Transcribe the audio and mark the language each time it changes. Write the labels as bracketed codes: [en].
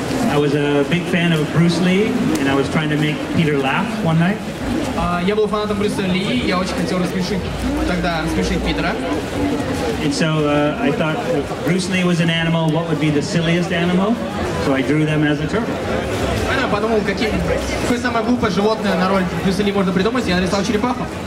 [en] I was a big fan of Bruce Lee, and I was trying to make Peter laugh one night. [ru] Я был фанатом Брюса Ли, я очень хотел рассмешить Питера. [en] And so I thought if Bruce Lee was an animal, what would be the silliest animal? So I drew them as a turtle. [ru] Я подумал, какое самое глупое животное на роль Брюса Ли можно придумать, я нарисовал черепаху.